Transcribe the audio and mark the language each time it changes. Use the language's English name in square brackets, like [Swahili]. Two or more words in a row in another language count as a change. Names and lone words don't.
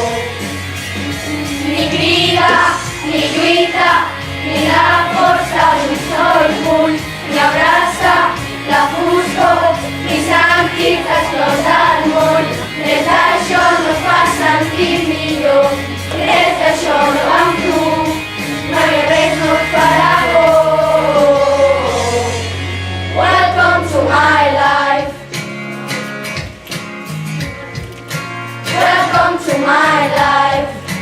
[Catalan] Ni crida, ni lluita, ni la força d'un sol punt, ni abraça la foscor, ni sentir-te explotar el món. Res d'això no et fa sentir millor, res d'això no amb tu, mai res no et farà por. [English] Welcome to my life. Welcome to my life.